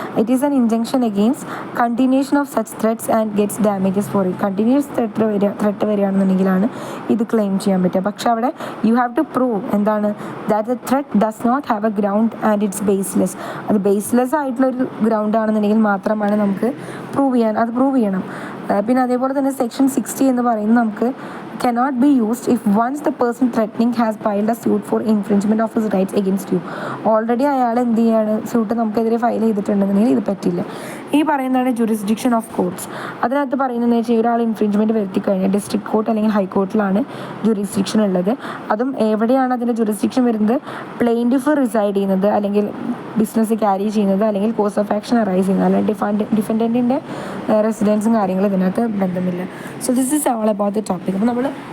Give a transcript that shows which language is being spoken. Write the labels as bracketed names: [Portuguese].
[English] It is an injection against continuation of such threats and gets damages for it. [Malayalam] Continuous threat വരികയാണെന്നുണ്ടെങ്കിലാണ് ഇത് claim ചെയ്യാൻ പറ്റുക. പക്ഷെ അവിടെ [English] you have to prove [Malayalam] എന്താണ്, [English] That the threat does not have a ground and it's baseless. [Malayalam] അത് baseless ആയിട്ടുള്ളൊരു ground ആണെന്നുണ്ടെങ്കിൽ മാത്രമാണ് നമുക്ക് പ്രൂവ് ചെയ്യണം. പിന്നെ അതേപോലെ തന്നെ സെക്ഷൻ 60 എന്ന് പറയുന്നത് നമുക്ക് [English] cannot be used if once the person threatening has filed a suit for infringement of his rights against you. [Malayalam] Already അയാൾ എന്ത് ചെയ്യാണ്, സ്യൂട്ട് നമുക്കെതിരെ ഫയൽ ചെയ്തിട്ടുണ്ടെന്നുണ്ടെങ്കിൽ ഇത് പറ്റില്ല. ഈ പറയുന്നതാണ് ജുറിസ്ഡിക്ഷൻ ഓഫ് കോർട്ട്സ്. അതിനകത്ത് പറയുന്നതെന്ന് വെച്ചാൽ ഒരാൾ ഇൻഫ്രിഞ്ച്മെൻറ്റ് വരുത്തി കഴിഞ്ഞാൽ ഡിസ്ട്രിക്ട് കോർട്ട് അല്ലെങ്കിൽ ഹൈക്കോർട്ടിലാണ് ജുറിസ്ഡിക്ഷൻ ഉള്ളത്. അതും എവിടെയാണ് അതിൻ്റെ ജുറിസ്ഡിക്ഷൻ വരുന്നത്, പ്ലെയിൻറ്റിഫ് റിസൈഡ് ചെയ്യുന്നത് അല്ലെങ്കിൽ ബിസിനസ് ക്യാരി ചെയ്യുന്നത് അല്ലെങ്കിൽ കോഴ്സ് ഓഫ് ആക്ഷൻ അറൈസ് ചെയ്യുന്നത്, അല്ലെങ്കിൽ ഡിഫൻഡൻറ്റിൻ്റെ റെസിഡൻസും കാര്യങ്ങളും ഇതിനകത്ത് ബന്ധമില്ല. [English] So this is all about the topic. [Malayalam] അപ്പോൾ നമ്മൾ